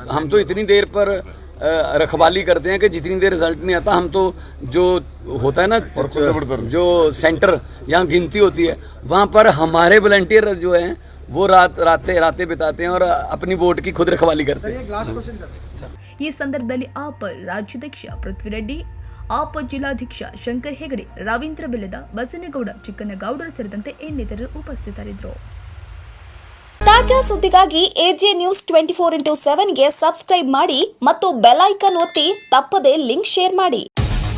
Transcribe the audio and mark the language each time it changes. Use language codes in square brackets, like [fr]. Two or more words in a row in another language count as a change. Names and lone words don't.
[hi] हम तो इतनी देर पर रखवाली करते हैं कि जितनी देर रिजल्ट नहीं आता, हम तो जो होता है ना जो सेंटर जहाँ गिनती होती है वहाँ पर हमारे वॉलंटियर जो हैं वो रातें बिताते हैं और अपनी वोट की खुद रखवाली करते हैं। [kn] ಈ ಸಂದರ್ಭದಲ್ಲಿ ಆಪ್ ರಾಜ್ಯಾಧ್ಯಕ್ಷ ಪೃಥ್ವಿರೆಡ್ಡಿ, ಆಪ್ ಜಿಲ್ಲಾಧ್ಯಕ್ಷ ಶಂಕರ್ ಹೆಗಡೆ, ರವೀಂದ್ರ ಬೆಲ್ಲದ, ಬಸನಗೌಡ, ಚಿಕ್ಕನಗೌಡರು ಸೇರಿದಂತೆ ಇನ್ನಿತರರು ಉಪಸ್ಥಿತರಿದ್ದರು. ತಾಜಾ ಸುದ್ದಿಗಾಗಿ ಎಜೆ ನ್ಯೂಸ್ 24/7ಗೆ ಸಬ್ಸ್ಕ್ರೈಬ್ ಮಾಡಿ ಮತ್ತು ಬೆಲ್ ಐಕಾನ್ ಒತ್ತಿ ತಪ್ಪದೇ ಲಿಂಕ್ ಶೇರ್ ಮಾಡಿ.